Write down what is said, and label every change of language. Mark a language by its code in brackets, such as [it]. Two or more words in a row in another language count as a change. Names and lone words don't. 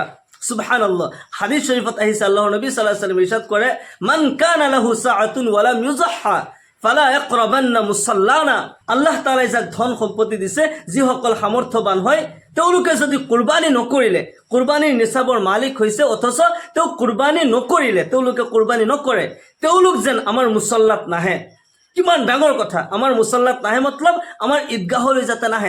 [as] সুবহানাল্লাহ। হাদিস শরীফত আহিছে আল্লাহৰ নবী [ar] صلى الله عليه وسلم [as] ইরশাদ কৰে, [ar] من كان له سعة ولم يضح فلا يقربن مصلانا. [as] আল্লাহ তাআলাই যাক ধন সম্পত্তি দিছে, যিসকল সামৰ্থ্যৱান হয়, তেওঁলোকে যদি কুরবানী নকৰিলে, কুরবানীৰ নিচাবৰ মালিক হৈছে অথচ তেওঁ কুরবানী নকৰিলে, তেওঁলোকে কুরবানী নকৰে, তেওঁলোক যেন আমাৰ মুসল্লাত নাহে। কিমান ডাঙৰ কথা, আমাৰ মুসল্লাত নাহে মতলব আমাৰ ঈদগাহলৈ যাতে নাহে।